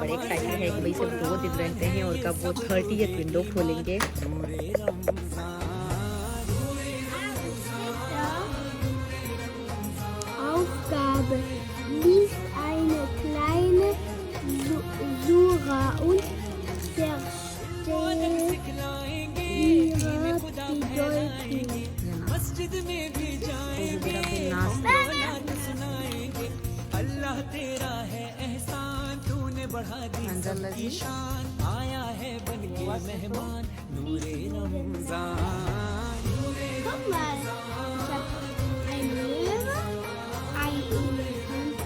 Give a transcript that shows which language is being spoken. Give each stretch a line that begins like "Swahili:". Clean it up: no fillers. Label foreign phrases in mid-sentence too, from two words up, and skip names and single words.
Urdu: بڑے ایکسائٹڈ ہے کہ بھائی صرف 2 دن رہتے ہیں اور کب وہ 30th ونڈو کھولیں گے.
German: Aufgabe: Lies eine kleine Sura und verstehe ihre Bedeutung.
Urdu: اللہ تیرا ہے احسان، تو نے بڑھا دی شان، آیا ہے بن کے مہمان نورِ رمضان.
German: Guck mal, ich habe eine Möhre, ein